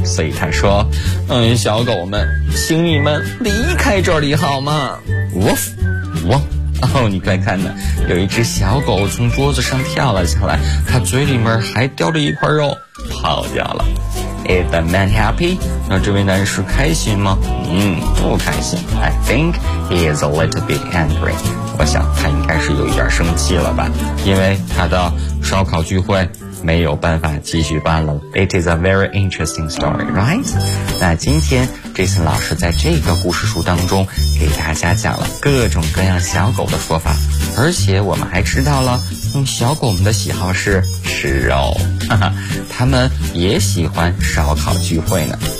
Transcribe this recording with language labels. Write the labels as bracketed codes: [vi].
[zh] 所以他说，小狗们，请你们离开这里好吗 ？Woof， woof。你快看呢，有一只小狗从桌子上跳了下来，它嘴里面还叼着一块肉，跑掉了。 [en] Is the man happy? [zh] 那这位男士开心吗？不开心。 [en] I think he is a little bit angry. [zh] 我想他应该是有一点生气了吧，因为他的烧烤聚会没有办法继续办了。 [en] It is a very interesting story, right? [zh] 那今天 Jason 老师在这个故事书当中给大家讲了各种各样小狗的说法，而且我们还知道了，小狗们的喜好是吃肉，哈哈，他们也喜欢烧烤聚会呢。